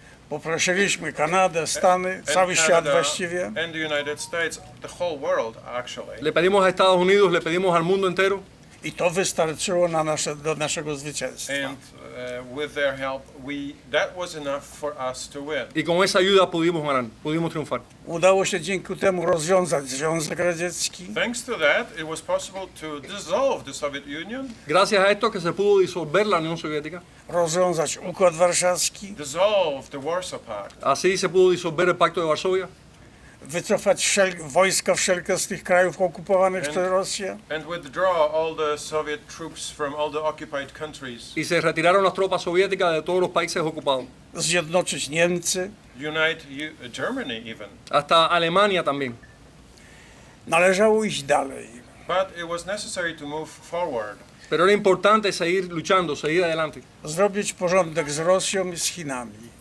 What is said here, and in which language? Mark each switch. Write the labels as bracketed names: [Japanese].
[Polish] poprosiliśmy Kanadę, Stany, cały [English] and [Polish] świat [English] Canada [Polish] właściwie. [English] and the United States, the whole world actually. [Spanish] le pedimos a Estados Unidos, le pedimos al mundo entero. [Polish] I to wystarczyło do naszego zwycięstwa. [English] And with their help, that was enough for us to win. [Spanish] Y con esa ayuda pudimos ganar, pudimos triunfar. [Polish] Udało się dzięki temu rozwiązać Związek Radziecki. [English] Thanks to that, it was possible to dissolve the Soviet Union, [Spanish] Gracias a esto que se pudo disolver la Unión Soviética, [Polish] Rozwiązać Układ Warszawski, [English] dissolve the Warsaw Pact, [Spanish] así se pudo disolver el Pacto de Varsovia, [Polish] wycofać wojska wszelkie z tych krajów okupowanych przez Rosję. [English] and withdraw all the Soviet troops from all the occupied countries, [Spanish] y se retiraron las tropas soviéticas de todos los países ocupados, [Polish] Zjednoczyć Niemcy. [English] unite Germany even. [Spanish] hasta Alemania también. [Polish] Należało iść dalej. [English] But it was necessary to move forward. [Spanish] Pero era importante seguir luchando, seguir adelante. [Polish] Zrobić porządek z Rosją i z Chinami.